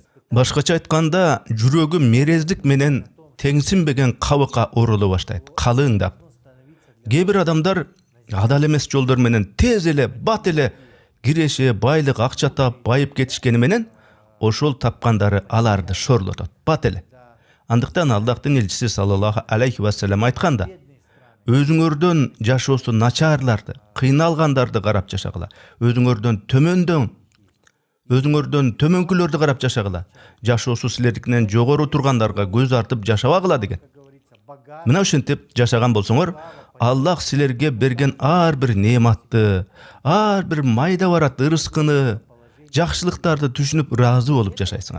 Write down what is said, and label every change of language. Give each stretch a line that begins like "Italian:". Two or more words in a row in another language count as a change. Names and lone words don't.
Kyrgyz: Башкача айтканда, жүрөгү мерездик менен теңсинбеген кабыкка ороло баштайт, калыңдап. Кээ бир адамдар адал эмес жолдор менен тез эле, бат эле киреше, байлык, акча таап, байып кетишкени менен ошол тапкандары аларды шорлотот, бат эле. Андыктан Аллахтын элчиси
Arabic: صلى الله عليه وسلم
Kyrgyz: айтканда, өзүңөрдөн жашоосу начарларды, кыйналгандарды карап жашагыла, өзүңөрдөн төмөнкүлөрдү карап жашагыла, жашоосу силердикинен жогору тургандарга көз артып жашабагыла деген. Мына ушинтип жашаган болсоңор, Аллах силерге берген ар бир неаматты, ар бир майда барат ырыскыны, жакшылыктарды түшүнүп ыраазы болуп жашайсыңар.